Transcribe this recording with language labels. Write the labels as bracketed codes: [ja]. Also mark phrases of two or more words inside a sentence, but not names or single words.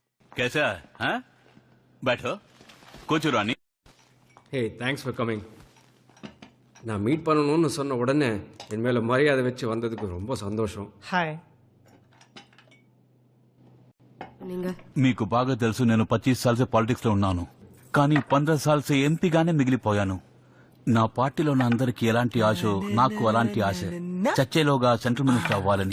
[hi] कैसा है हाँ? बैठो कुछ रानी [en] Hey thanks for coming. [ta] நான் மீட் பண்ணணும்னு சொன்ன உடனே என் மேலே மரியாதை வச்சு வந்ததுக்கு ரொம்ப சந்தோஷம். [te] హాయ్. మీకు బాగా తెలుసు నేను 25 సార్లు से పాలిటిక్స్ లో ఉన్నాను. కానీ 15 సార్లు से ఎంపీగానే మిగిలిపోయాను. నా పార్టీలో ఉన్న అందరికి ఎలాంటి ఆశ నాకు అలాంటి ఆశ. చచ్చేలోగా [en] central minister [te] అవ్వాలని.